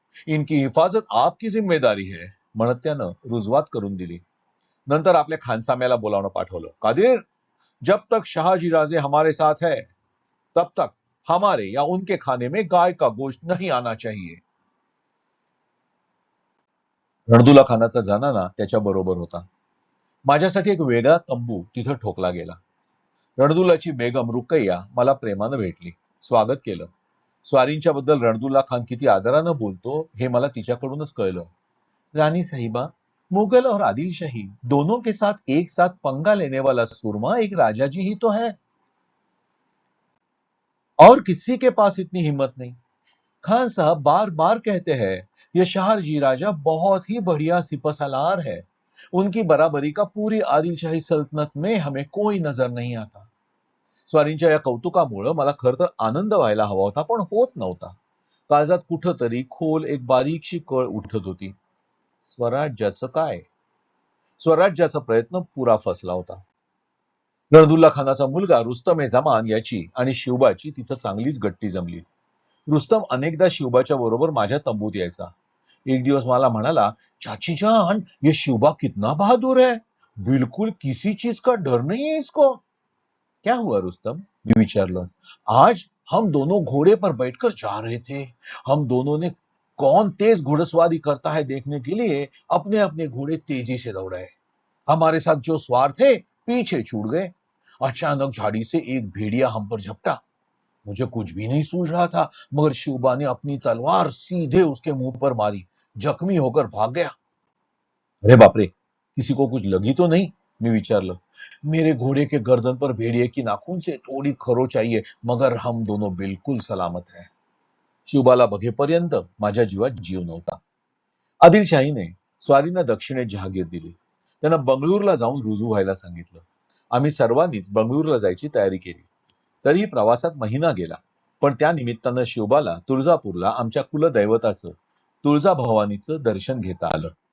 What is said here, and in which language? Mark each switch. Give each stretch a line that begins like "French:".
Hindi: इनकी हिफाजत आपकी जिम्मेदारी है
Marathi: म्हणत त्यानं रुजवात करून दिली. नंतर आपल्या खानसाम्याला बोलावणं पाठवलं.
Hindi: कादिर, जब तक शहाजीराजे हमारे साथ है, तब तक हमारे या उनके खाने में गाय का गोश्त नहीं आना चाहिए.
Marathi: रणदुल्ला खानाचा जनाना त्याच्या बरोबर होता. माझ्यासाठी एक वेगळा तंबू तिथं ठोकला गेला. रणदुल्लाची बेगम रुकैया मला प्रेमानं भेटली. स्वागत केलं. स्वारींच्या बद्दल रणदुल्ला खान किती आदरानं बोलतो हे मला तिच्याकडूनच कळलं.
Hindi: रानी साहिबा, मुगल और आदिलशाही दोनों के साथ एक साथ पंगा लेने वाला सुरमा एक राजा जी ही तो है, और किसी के पास इतनी हिम्मत नहीं. खान साहब बार बार कहते हैं ये शहाजी राजा बहुत ही बढ़िया सिपहसालार है. उनकी बराबरी का पूरी आदिलशाही सल्तनत में हमें कोई नजर नहीं आता.
Marathi: स्वारींच्या या कौतुकामुळे मला खरं तर आनंद व्हायला हवा होता, पण होत नव्हता. काळजात कुठंतरी खोल एक बारीकशी कळ उठत होती. स्वराज्याचं काय? स्वराज्याचा प्रयत्न पुरा फसला होता. रणदुल्ला खानाचा मुलगा रुस्तम ए जमान याची आणि शिवबाची तिथं चांगलीच गट्टी जमली. रुस्तम अनेकदा शिवबाच्या बरोबर माझ्या तंबूत यायचा. एक दिवस मला म्हणाला,
Hindi: चाची जान, ये शिवबा कितना बहादुर है. बिल्कुल किसी चीज का डर नहीं है इसको. क्या हुआ रुस्तम?
Marathi: मैं विचारलं.
Hindi: आज हम दोनों घोड़े पर बैठकर जा रहे थे. हम दोनों ने कौन तेज घुड़सवारी करता है देखने के लिए अपने अपने घोड़े तेजी से दौड़ाए. हमारे साथ जो सवार थे पीछे छूट गए. अचानक झाड़ी से एक भेड़िया हम पर झपटा. मुझे कुछ भी नहीं सूझ रहा था, मगर शिवबा ने अपनी तलवार सीधे उसके मुंह पर मारी. जख्मी होकर भाग गया. अरे बापरे, किसी को कुछ लगी तो नहीं?
Marathi: मी विचारलं.
Hindi: मेरे घोड़े के गर्दन पर भेड़िए की नाखून से थोडी खरोच आई है, मगर हम दोनों बिलकुल सलामत है.
Marathi: शिवबाला बघेपर्यंत माझ्या जीवात जीव नव्हता. आदिलशाहीने स्वारींना दक्षिणेत जहागीर दिली. त्यांना बंगळूरला जाऊन रुजू व्हायला सांगितलं. आम्ही सर्वांनीच बंगळूरला जायची तयारी केली. तरीही प्रवासात महिना गेला. पण त्या निमित्तानं शिवबाला तुळजापूरला आमच्या कुलदैवताचं, तुळजाभवानीचं दर्शन घेता आलं.